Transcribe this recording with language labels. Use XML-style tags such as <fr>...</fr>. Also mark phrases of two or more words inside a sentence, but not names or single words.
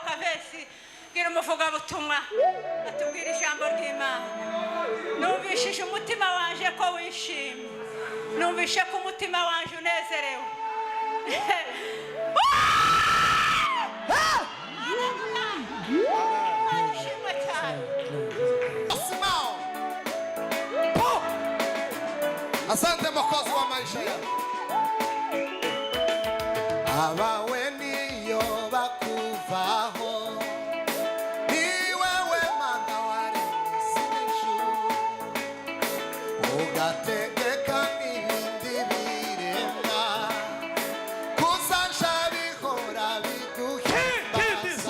<rw>wese gira umuvuga butumwa atubwira ijambo ry'Imana. Numvishije umutima wanje ko wishimye, numvishe ko umutima wanje unezerewe.</rw> <sw>Asante Mwokozi wa maisha yangu.</sw> <rw>Abawe niyo bakuvaho, ni wewe Mana waremye ijuru, ugategeka n'ibindi biremwa, kuzaja bihora biguhimbaza.</rw>